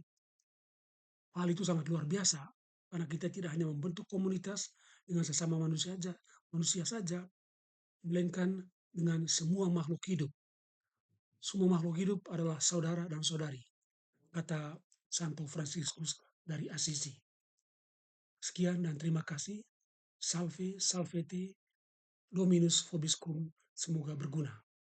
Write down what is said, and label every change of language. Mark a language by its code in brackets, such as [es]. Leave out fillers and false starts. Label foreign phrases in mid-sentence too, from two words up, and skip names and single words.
[id] Hal itu sangat luar biasa, karena kita tidak hanya membentuk komunitas dengan sesama manusia saja, melainkan dengan semua makhluk hidup. Semua makhluk hidup adalah saudara dan saudari, kata Santo Fransiskus dari Assisi. Sekian dan terima kasih. [la] Salve, salvete, Dominus vobiscum. [id] Semoga berguna.